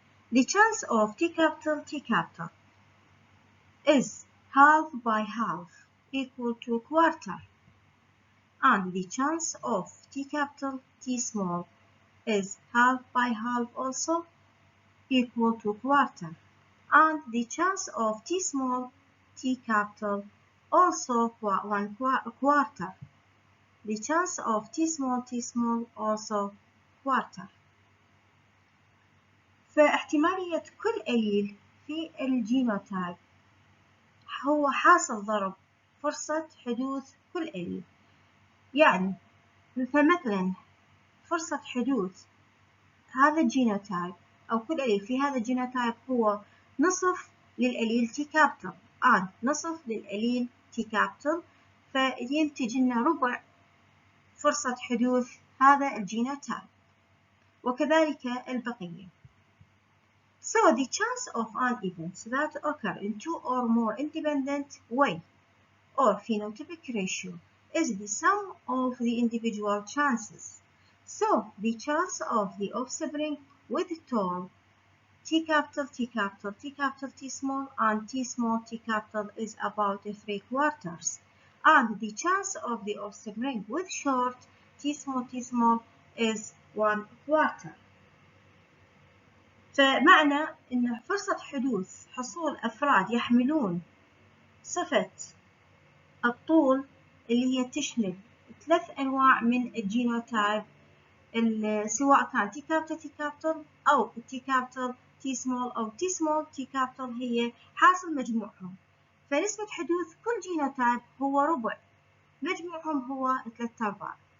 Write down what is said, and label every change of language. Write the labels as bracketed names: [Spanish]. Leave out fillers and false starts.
[English] The chance of T capital is half by half equal to a quarter, and the chance of T capital T small is half by half also equal to a quarter, and the chance of T small T capital also 1 quarter. The chance of T small also quarter. [Arabic] فاحتمالية كل أليل في الجينوتايب هو حاصل ضرب فرصة حدوث كل أليل. يعني فمثلا فرصة حدوث هذا الجينوتايب أو كل أليل في هذا الجينوتايب هو نصف للأليل T capital and نصف للأليل T capital، فينتج لنا ربع فرصة حدوث هذا الجينوتايب، وكذلك البقية. [English] So the chance of an event that occur in 2 or more independent way or phenotypic ratio is the sum of the individual chances. So the chance of the offspring with tall T capital T capital T capital T small and T small T capital is about 3 quarters, and the chance of the offspring with short T small is 1 quarter. [Arabic] فمعنى أن فرصة حدوث حصول أفراد يحملون صفة الطول اللي هي تشمل 3 أنواع من الجينوتايب، سواء كان T capital أو T capital T small أو T small T capital هي حاصل مجموعهم، فنسبة حدوث كل جينوتايب هو ربع، مجموعهم هو 3/4.